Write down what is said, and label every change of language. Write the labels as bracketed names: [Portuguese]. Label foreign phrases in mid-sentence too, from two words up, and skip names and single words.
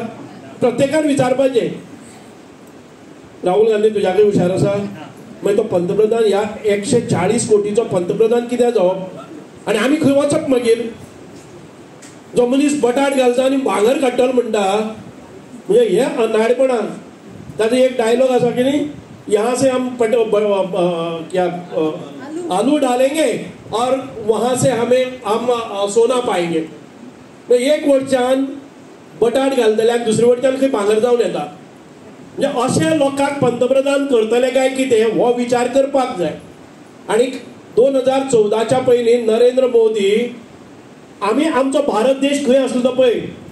[Konkani] प्रत्येकान विचारपाचें राहुल गांधी तुझ्याकय हुशार आसा? मागीर तो पंतप्रधान ह्या 140 कोटीचो पंतप्रधान कित्याक जावप? आनी आमी खंय वचप मागीर? जो मनीस बटाट घालता आनी भांगर काडटलो म्हणटा म्हणजे हे अनाडपणान. ताजो एक डायलॉग आसा की न्ही, [Hindi] यहाँ से हम क्या आलू डालेंगे और वहां से हम सोना पाएंगे. [Konkani] एक वटच्यान बटाट घालतल्याक दुसरे वटच्यान खंय भांगर जावन येता. म्हणजे अशे लोकांक पंतप्रधान करतले काय कितें हो विचार करपाक जाय. आणि 2014च्या पयलीं नरेंद्र मोदी आमी आमचो भारत देश खंय आसलो तो पळय.